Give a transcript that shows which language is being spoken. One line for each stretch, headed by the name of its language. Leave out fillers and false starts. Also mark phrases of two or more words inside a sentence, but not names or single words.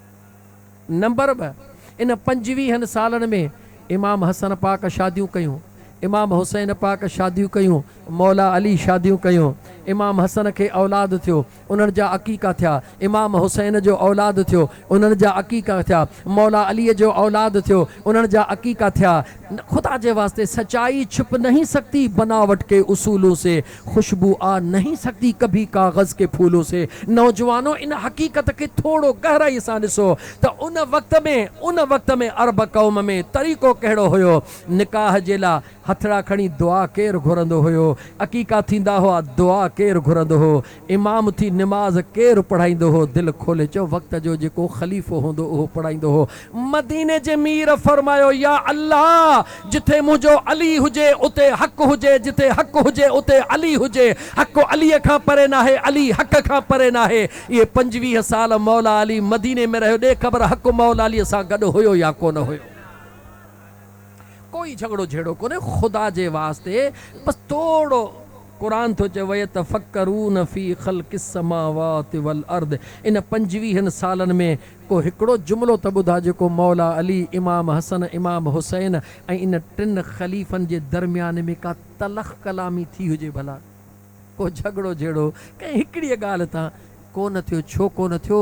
Sindhi: नंबर 2 इन 25 सालनि में इमाम हसन पाक शादियूं कयूं इमाम हुसैन पाक शादियूं कयूं, मौला अली शादियूं कयूं, इमाम हसन खे औलाद थियो, उन्हनि जा अक़ीक़ा थिया, इमाम हुसैन जो औलाद थियो, उन्हनि जा अक़ीक़ा थिया, मौला अलीअ जो औलाद थियो, उन्हनि जा अक़ीक़ा थिया। खुदा जे वास्ते
Urdu: سچائی چھپ نہیں سکتی بناوٹ کے اصولوں سے، خوشبو آ نہیں سکتی کبھی کاغذ کے پھولوں سے.
Sindhi: नौजवानों इन हकीकत के थोड़ो गहराई सां ॾिसो त उन वक़्त में अरब क़ौम में तरीक़ो कहिड़ो हुयो। निकाह जे लाइ हथड़ा खणी दुआ केरु घुरंदो हुयो, अक़ीक़ा थींदा हुआ दुआ केरु घुरंदो हो, इमाम थी निमाज़ केरु पढ़ाईंदो हो। दिलि खोले चओ, वक़्त जो जेको ख़लीफ़ो हूंदो उहो पढ़ाईंदो हो। मदीने जे मीर फरमायो, या अल्लाह, जिथे मुंहिंजो अली हुजे उते हक़ हुजे, जिथे हक़ हुजे उते अली हुजे। हक़ अलीअ खां परे नाहे, अली हक़ खां परे नाहे। इहे 25 साल मौला अली मदीने में रहियो, ॾे ख़बर हक़ मौला अलीअ सां गॾु हुयो या कोन हुयो। कोई झगड़ो झेड़ो कोन्हे खुदा जे वास्ते। बस थोड़ो कुरान थो चए,
Arabic: وَيَتَفَكَّرُونَ فِي خَلْقِ السَّمَاوَاتِ وَالْأَرْضِ.
Sindhi: इन 25 सालनि में को हिकिड़ो जुमिलो त ॿुधा जेको मौला अली, इमाम हसन, इमाम हुसैन ऐं इन 3 ख़लीफ़नि जे दरमियान में का तलख़ कलामी थी हुजे भला, को झगड़ो झेड़ो कंहिं हिकिड़ी ॻाल्हि तां कोन थियो। छो कोन थियो?